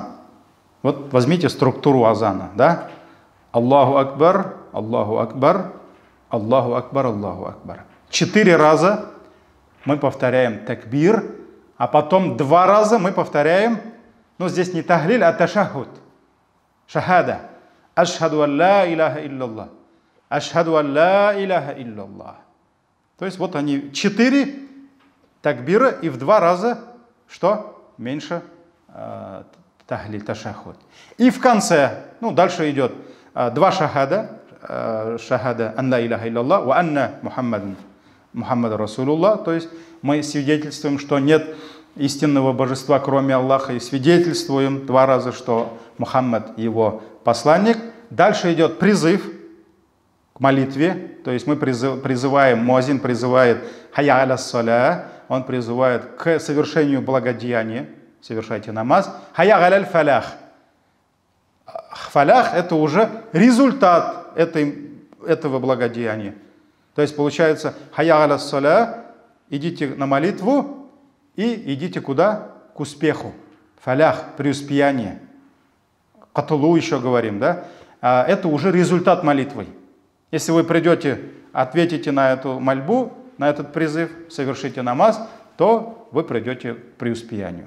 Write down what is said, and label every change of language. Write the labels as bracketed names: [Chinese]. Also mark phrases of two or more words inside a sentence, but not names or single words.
[Russian] Вот возьмите структуру азана, да? [Arabic] الله أكبر، الله أكبر، الله أكبر، الله أكبر. [Russian] 4 раза мы повторяем такбир, а потом 2 раза мы повторяем, здесь не тахлиль, а ташахуд. Шахада. [Arabic] أشهد أن لا إله إلا الله. أشهد أن لا إله إلا الله. [Russian] То есть вот они 4 такбира и в 2 раза, что? Меньше тахлиль, ташахуд. И в конце, дальше идет 2 шахада. [Arabic] شهادة أن لا إله إلا الله وأن محمد رسول الله. [Russian] То есть мы свидетельствуем, что нет истинного божества, кроме Аллаха, и свидетельствуем 2 раза, что Мухаммад его посланник. Дальше идет призыв к молитве, то есть мы призываем, муазин призывает [Arabic] حي على الصلاة, [Russian] он призывает к совершению благодеяния, совершайте намаз. [Arabic] حي على الفلاح. [Russian] Фалях — это уже результат этого благодеяния. То есть получается [Arabic] حي على الصلاة, [Russian] идите на молитву и идите куда? К успеху. Фалях, преуспеяние. Катулу еще говорим, да? Это уже результат молитвы. Если вы придете, ответите на эту мольбу, на этот призыв, совершите намаз, то вы придете к преуспеянию.